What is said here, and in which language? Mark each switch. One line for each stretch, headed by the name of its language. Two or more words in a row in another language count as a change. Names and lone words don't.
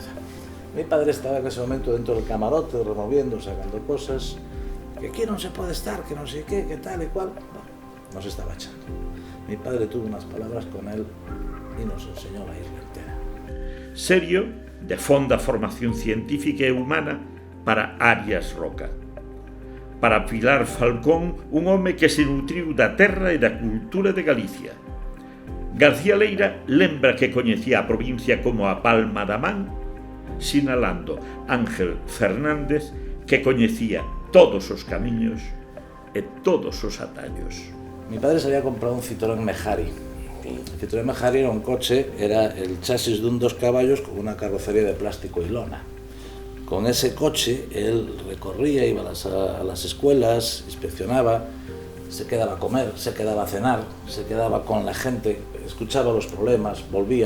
Spanish: Mi padre estaba en ese momento dentro del camarote, removiendo, sacando cosas, que aquí no se puede estar, que no sé qué, que tal y cual. No se estaba echando. mi padre tuvo unas palabras con él y nos enseñó la isla entera.
Galician: Serio, de fonda formación científica e humana para Arias Roca. Para Pilar Falcón, un home que se nutriu da terra e da cultura de Galicia. García Leira lembra que coñecía a provincia como a palma da man, sinalando Ángel Fernández que coñecía todos os camiños e todos os atallos.
Spanish: Mi padre se había comprado un Citroën Mehari. El Citroën Mehari era un coche, era el chasis de un 2 caballos con una carrocería de plástico y lona. Con ese coche él recorría, iba a las escuelas, inspeccionaba, se quedaba a comer, se quedaba a cenar, se quedaba con la gente, escuchaba los problemas, volvía.